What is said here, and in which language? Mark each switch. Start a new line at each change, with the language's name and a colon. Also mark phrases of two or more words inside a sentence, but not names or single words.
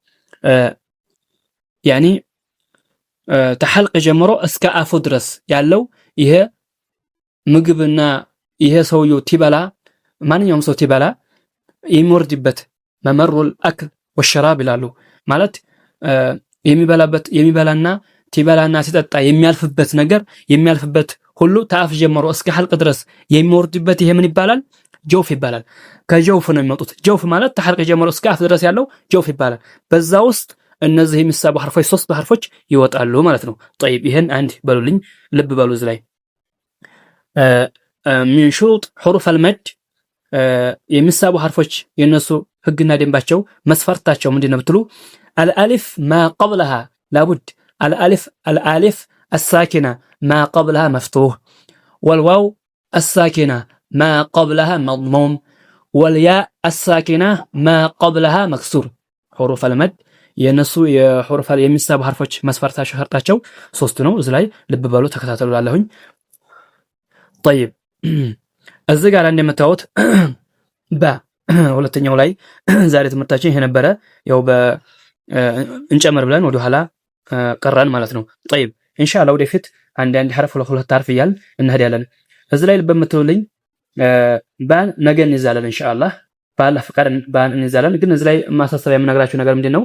Amharic: ያኒ ተሐልቅ ጀምሮ እስከ አፉ ድረስ ያለው ይሄ ምግብና ይሄ ሰውየው ቲበላ ማንኛውም ሰው ቲበላ የሚወርድበት
Arabic: ممر الأكل والشراب
Amharic: ይላሉ። ማለት የሚበላና ቲበላና ሲጠጣ የሚያልፍበት ነገር የሚያልፍበት ሁሉ ተአፍ ጀምሮ እስከ ሐልቅ ድረስ የሚወርድበት ይሄ ምን ይባላል? ጀውፍ ይባላል። ከጀውፍ ነው የሚወጡት። ጀውፍ ማለት ተሐልቅ ጀምሮ እስከ አፍ ድረስ ያለው ጀውፍ ይባላል። በዛ ውስጥ እነዚህ የሚሳቡ ሐርፎች 3 ሐርፎች ይወጣሉ ማለት ነው። طيب ይሄን አንድ በሉልኝ፣ ልብ በሉ እዚህ ላይ
Arabic: من شروط حروف المد
Amharic: የሚሳቡ ሐርፎች የነሱ ህግና ደንባቸው መስፈርታቸው ምንድነው ብትሉ
Arabic: الالف ما قبلها لابد الالف الساكنه ما قبلها مفتوح والواو الساكنه ما قبلها مضموم والياء الساكنه ما قبلها مكسور حروف المد
Amharic: የነሱ የሑሩፍ የሚሳቡ ሐርፎች መስፈርታቸው ሸርጣቸው 3 ነው። እዚህ ላይ ልብ በሉ ተከታተሉላለሁኝ። طيب እዚህ ጋር እንደምታዩት ሁለተኛው ላይ ዛሬ ትምህርታችን ይሄ ነበረ። ያው እንጨምር ብለን ወደ ኋላ ቀራን ማለት ነው። طيب ኢንሻአላህ ወደፊት አንድ ሐርፍ ሁለት ሐርፍ ይያል እንሄዳለን። እዚህ ላይ ልብ የምትሉልኝ ባን ነገ እንይዛለን ኢንሻአላህ ባላህ ፍቃድ ባን እንይዛለን። ግን እዚህ ላይ ማሳሰቢያ የምነግራችሁ ነገር ምንድነው?